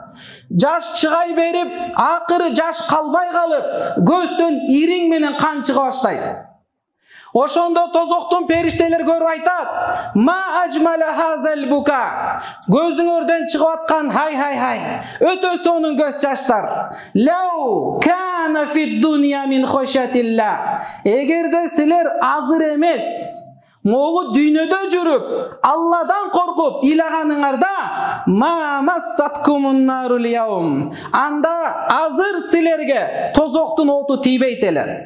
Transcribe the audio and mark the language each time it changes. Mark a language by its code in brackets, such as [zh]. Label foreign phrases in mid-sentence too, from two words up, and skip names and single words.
[ky] Жаш чыгай берип, акыры жаш калбай калып, көздөн ириң менен кан чыга баштайт. Ошондо тозоктун периштелер көрүп айтат, [ar] ما أجمل هذا البكاء. [ky] Көзүңөрдөн чыгып аткан хай, өтө сонун көз жаштар. [ar] لو كان في الدنيا من خشية الله. [ky] Эгерде силер азыр эмес, могу дүйнөдө жүрүп, Алладан коркуп ыйлаганыңарда, [ar] ما مستكم النار اليوم. [ky] Анда азыр силерге тозоктун оту тийбейт эле.